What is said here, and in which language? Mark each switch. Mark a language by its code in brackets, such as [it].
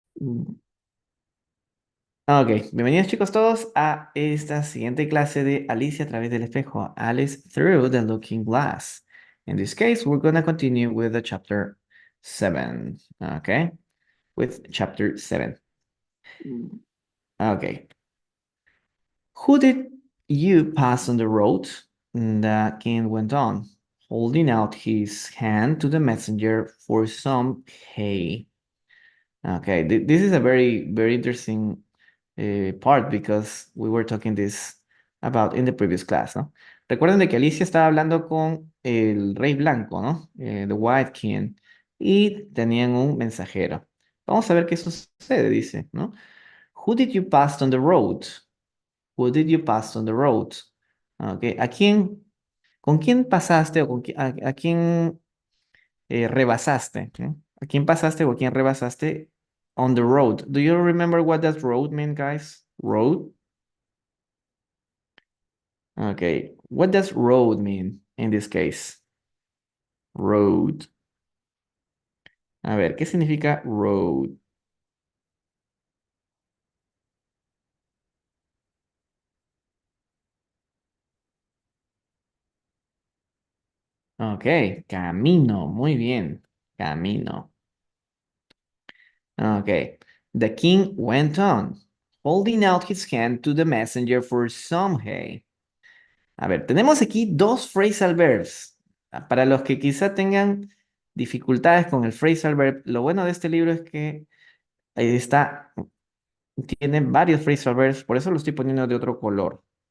[es] Ok, bienvenidos chicos todos a esta siguiente clase de Alicia a través del espejo. [en] Alice through the looking glass. In this case, we're gonna continue with the chapter 7. Okay, with chapter 7. Okay. Who did you pass on the road? The king went on, holding out his hand to the messenger for some hay. Okay, this is a very interesting part because we were talking this about in the previous class, ¿no? [es] Recuerden de que Alicia estaba hablando con el rey blanco, ¿no? The White King, y tenían un mensajero. Vamos a ver qué sucede, dice, ¿no? [en] Who did you pass on the road? Who did you pass on the road? [es] Okay, con quién pasaste o a quién rebasaste? ¿Eh? ¿A quién pasaste o a quién rebasaste [en] on the road? Do you remember what that road mean, guys? Road? Okay. What does road mean in this case? Road. [es] A ver, ¿qué significa road? Ok, camino. Muy bien. Camino. Okay. [en] The king went on, holding out his hand to the messenger for some hay. [es] A ver, tenemos aquí dos phrasal verbs. Para los que quizá tengan dificultades con el phrasal verb, lo bueno de este libro es que ahí está, tiene varios phrasal verbs, por eso lo estoy poniendo de otro color.